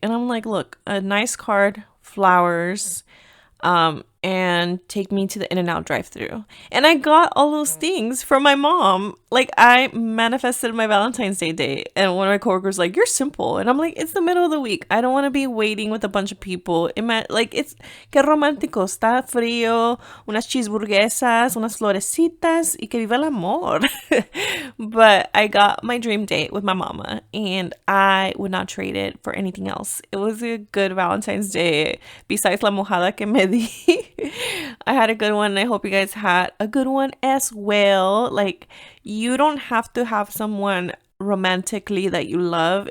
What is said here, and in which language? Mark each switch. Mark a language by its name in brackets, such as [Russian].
[English] And I'm like, look, a nice card, flowers, and take me to the In-N-Out drive-through. And I got all those things from my mom. Like I manifested my Valentine's Day date. And one of my coworkers like, you're simple. And I'm like, it's the middle of the week. I don't want to be waiting with a bunch of people. Like it's [Spanish] que romántico, está frío, unas cheeseburguesas, unas florecitas y que viva el amor. [English] But I got my dream date with my mama and I would not trade it for anything else. It was a good Valentine's Day. Besides [Spanish] la mojada que me di. [English] I had a good one and I hope you guys had a good one as well. Like you don't have to have someone romantically that you love.